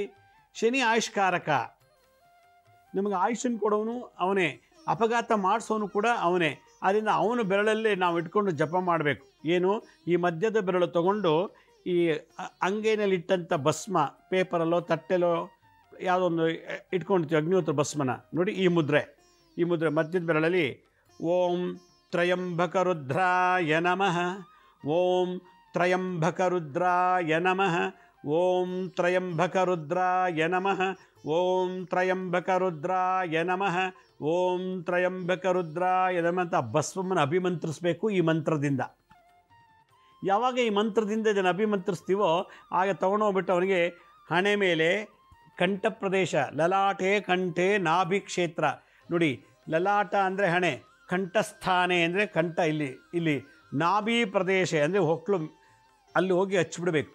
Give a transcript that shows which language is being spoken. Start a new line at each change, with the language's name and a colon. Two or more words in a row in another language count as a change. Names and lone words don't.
Kannada: ಶನಿ ಆಯುಷ್ಕಾರಕ, ನಮಗೆ ಆಯುಷನ್ನು ಕೊಡೋನು ಅವನೇ, ಅಪಘಾತ ಮಾಡಿಸೋನು ಕೂಡ ಅವನೇ. ಆದ್ದರಿಂದ ಅವನ ಬೆರಳಲ್ಲೇ ನಾವು ಇಟ್ಕೊಂಡು ಜಪ ಮಾಡಬೇಕು. ಏನು, ಈ ಮಧ್ಯದ ಬೆರಳು ತೊಗೊಂಡು ಈ ಅಂಗೈನಲ್ಲಿಟ್ಟಂಥ ಭಸ್ಮ ಪೇಪರಲ್ಲೋ ತಟ್ಟೆಲೋ ಯಾವುದೊಂದು ಇಟ್ಕೊಂಡಿರ್ತೀವಿ ಅಗ್ನಿಹೋತ್ರ ಭಸ್ಮನ. ನೋಡಿ ಈ ಮುದ್ರೆ ಮಧ್ಯದ ಬೆರಳಲ್ಲಿ
Sanskrit: ಓಂ ತ್ರಯಂಬಕ ರುದ್ರಾಯ ನಮಃ, ಓಂ ತ್ರಯಂಬಕ ರುದ್ರಾಯ ನಮಃ, ಓಂ ತ್ರಯಂಬಕ ರುದ್ರಾಯ ನಮಃ, ಓಂ ತ್ರಯಂಬಕ ರುದ್ರಾಯ ನಮಃ, ಓಂ ತ್ರಯಂಬಕ ರುದ್ರಾಯ ನಮಃ
Kannada: ಅಂತ ಭಸ್ಮವನ್ನು ಅಭಿಮಂತ್ರಿಸಬೇಕು ಈ ಮಂತ್ರದಿಂದ. ಯಾವಾಗ ಈ ಮಂತ್ರದಿಂದ ಇದನ್ನು ಅಭಿಮಂತ್ರಿಸ್ತೀವೋ ಆಗ ತೊಗೊಂಡೋಗ್ಬಿಟ್ಟು ಅವನಿಗೆ ಹಣೆ ಮೇಲೆ ಕಂಠ ಪ್ರದೇಶ,
Sanskrit: ಲಲಾಟೆ ಕಂಠೆ ನಾಭಿ ಕ್ಷೇತ್ರ.
Kannada: ನೋಡಿ, ಲಲಾಟ ಅಂದರೆ ಹಣೆ, ಕಂಠಸ್ಥಾನೆ ಅಂದರೆ ಕಂಠ, ಇಲ್ಲಿ ನಾಭಿ ಪ್ರದೇಶ ಅಂದರೆ ಹೊಕ್ಕಳು, ಅಲ್ಲಿ ಹೋಗಿ ಹಚ್ಬಿಡ್ಬೇಕು.